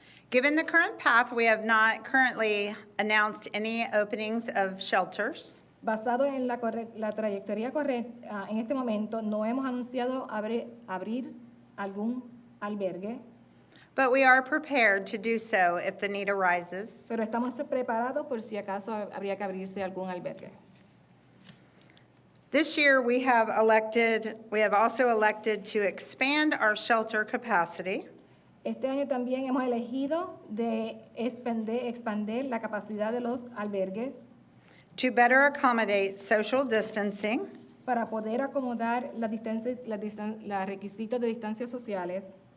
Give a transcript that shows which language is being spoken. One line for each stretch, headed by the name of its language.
English: Given the current path, we have not currently announced any openings of shelters.
Spanish: Basado en la trayectoria correcta, en este momento no hemos anunciado abrir algún albergue,
English: But we are prepared to do so if the need arises.
Spanish: pero estamos preparados por si acaso habría que abrirse algún albergue.
English: This year, we have also elected to expand our shelter capacity
Spanish: Este año también hemos elegido de expandir la capacidad de los albergues
English: to better accommodate social distancing
Spanish: para poder acomodar los requisitos de distancias sociales